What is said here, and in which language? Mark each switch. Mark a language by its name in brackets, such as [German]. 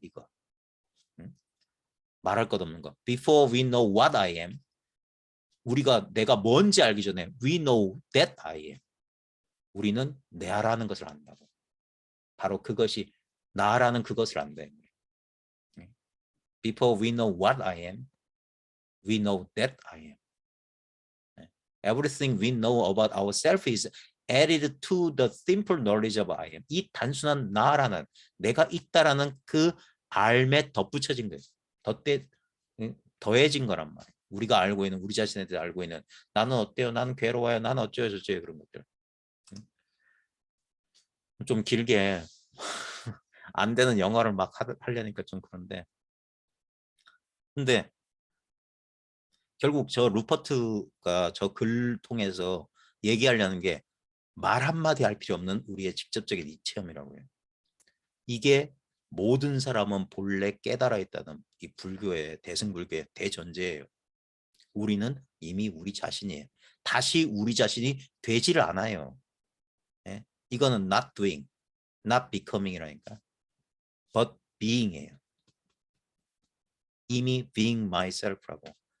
[Korean] 이거. 말할 것 없는 거. [English] Before we know what I am. [Korean] 우리가 내가 뭔지 알기 전에 [English] we know that I am. [Korean] 우리는 나라는 것을 안다고. 바로 그것이 나라는 그것을 안다. [English] Before we know what I am, we know that I am. Everything we know about ourselves is added to the simple knowledge of I am. [Korean] 이 단순한 나라는, 내가 있다라는 그 알에 덧붙여진 거예요. 더해진 거란 말이에요. 우리가 알고 있는, 우리 자신에 대해 알고 있는, 나는 어때요? 나는 괴로워요. 나는 어쩌요 저쩌요 그런 것들. 좀 길게 안 되는 영어를 막 하려니까 좀 그런데. 근데 결국 저 루퍼트가 저 글 통해서 얘기하려는 게 말 한마디 할 필요 없는 우리의 직접적인 이 체험이라고 해요. 이게 모든 사람은 본래 깨달아 있다는 이 불교의, 대승불교의 대전제예요. 우리는 이미 우리 자신이에요. 다시 우리 자신이 되지를 않아요. 예? 이거는 [English] not doing, not becoming이라니까. but being이에요. [Korean] 이미 [English] being myself라고.